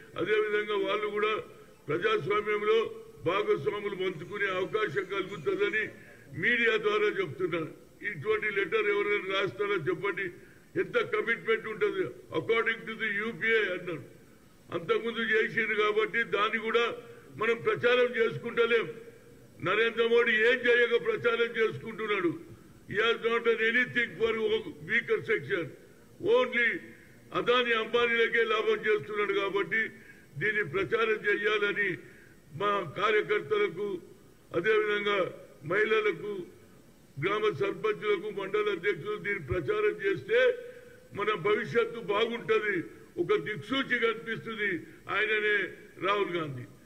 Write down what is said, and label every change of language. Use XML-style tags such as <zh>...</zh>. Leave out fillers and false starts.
<te>అదేవిధంగా వాళ్ళు కూడా ప్రజాస్వామ్యంలో భాగస్వాములు పంచుకునే అవకాశం కలుగుతుందని మీడియా ద్వారా చెప్తున్నారు. ఇటువంటి లెటర్ ఎవరైనా రాస్తారో చెప్పండి. ఎంత కమిట్మెంట్ ఉంటుంది</te> <en>according to the UPA</en> <te>అన్నారు. అంతకుముందు చేసింది కాబట్టి దాన్ని కూడా మనం ప్రచారం చేసుకుంటలేం. నరేంద్ర మోడీ ఏం చేయక ప్రచారం చేసుకుంటున్నాడు.</te> <en>he has not done anything for weaker section.</en> <te>Only Adani అంబానీలకే లాభం చేస్తున్నాడు కాబట్టి దీన్ని ప్రచారం చేయాలని మా కార్యకర్తలకు అదేవిధంగా మహిళలకు గ్రామ సర్పంచులకు మండల అధ్యక్షులు దీన్ని ప్రచారం చేస్తే మన భవిష్యత్తు బాగుంటది, ఒక దిక్సూచి కనిపిస్తుంది ఆయననే రాహుల్ గాంధీ.</te>